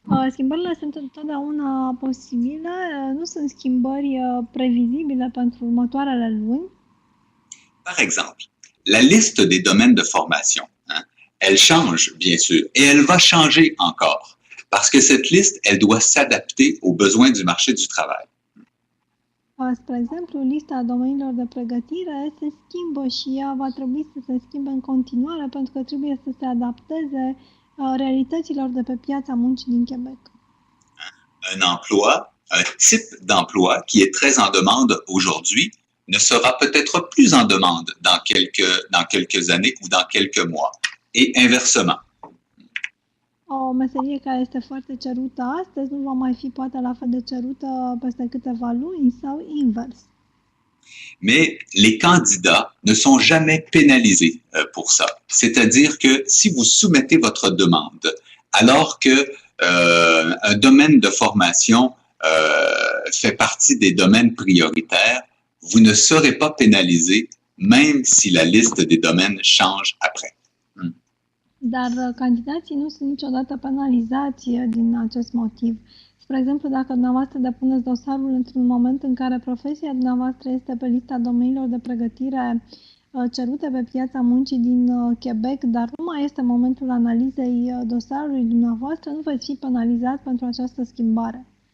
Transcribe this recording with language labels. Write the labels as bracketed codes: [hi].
[ro] Schimbările sunt întotdeauna posibile, nu sunt schimbări previzibile pentru următoarele luni. [fr] Par exemple, la liste des domaines de formation, hein, elle change, bien sûr, et elle va changer encore, parce que cette liste, elle doit s'adapter aux besoins du marché du travail. [ro] Spre exemplu, lista domeniilor de pregătire se schimbă și ea va trebui să se schimbe în continuare pentru că trebuie să se adapteze realităților de pe piața muncii din Quebec. [fr] Un type d'emploi qui est très en demande aujourd'hui ne sera peut-être plus en demande dans quelques années ou dans quelques mois, et inversement. [ro] O meserie care este foarte cerută astăzi nu va mai fi poate la fel de cerută peste câteva luni sau invers. [fr] Mais les candidats ne sont jamais pénalisés pour ça. C'est-à-dire que si vous soumettez votre demande alors que un domaine de formation fait partie des domaines prioritaires, vous ne serez pas pénalisé même si la liste des domaines change après. [ro] Dar candidații nu sunt niciodată penalizați din acest motiv. Spre exemplu, dacă dumneavoastră depuneți dosarul într-un moment în care profesia dumneavoastră este pe lista domeniilor de pregătire cerute pe piața muncii din Quebec, dar nu mai este momentul analizei dosarului dumneavoastră, nu veți fi penalizat pentru această schimbare.